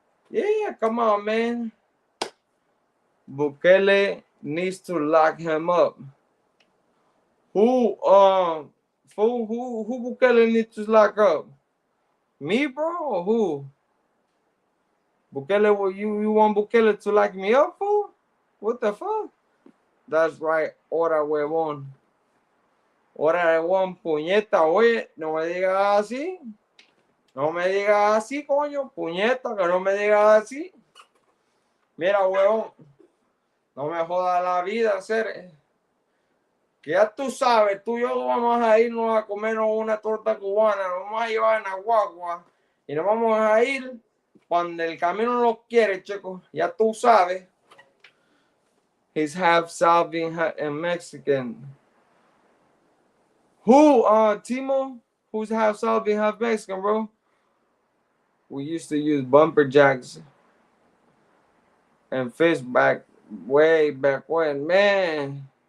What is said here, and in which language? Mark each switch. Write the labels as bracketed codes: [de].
[en] Yeah, come on, man. Bukele needs to lock him up. Who, fool, who Bukele needs to lock up? Me, bro, or who? Bukele, you want Bukele to lock me up, fool? What the fuck? That's right, [es] hora huevón. Hora huevón, puñeta, oye, no me digas así. No me digas así, coño, puñeta, que no me digas así. Mira, huevón, no me jodas la vida, hacer. Que ya tú sabes, tú y yo vamos a irnos a comernos una torta cubana, nos vamos a llevar en la guagua y nos vamos a ir cuando el camino lo quiere, chico. Ya tú sabes. [en] He's half Salvian and Mexican. Who, Timo? Who's half Salvian, half Mexican, bro? We used to use bumper jacks and fish back way back when, man.